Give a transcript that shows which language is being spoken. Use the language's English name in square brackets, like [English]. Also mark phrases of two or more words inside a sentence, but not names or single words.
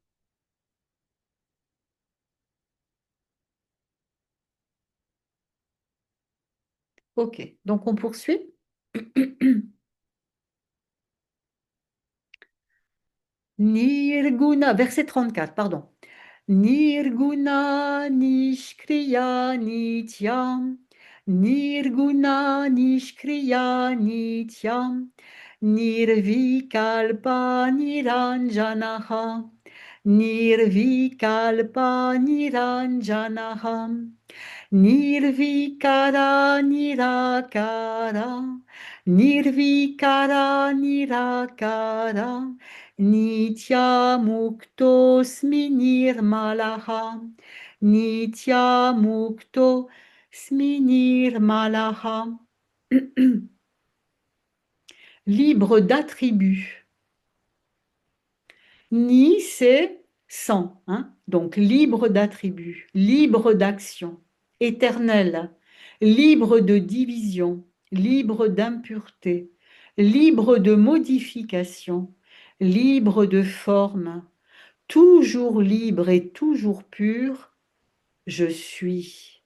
[French] Ok, donc on poursuit. Nirguna, verset 34, pardon. [Sanskrit] निर्गुण निष्क्रिय नित्यम्. निर्गुण निष्क्रिय नित्यम्. निर्विकल्प निरञ्जनः. निर्विकल्प निरञ्जनः. निर्विकार निराकार. निर्विकार निराकार. नित्य मुक्तो निर्मलः. नित्य मुक्तो निर्मलः. [French] Libre d'attributs. Ni, c'est sans, hein? Donc libre d'attributs, libre d'action, éternel, libre de division, libre d'impureté, libre de modification, libre de forme, toujours libre et toujours pur, je suis.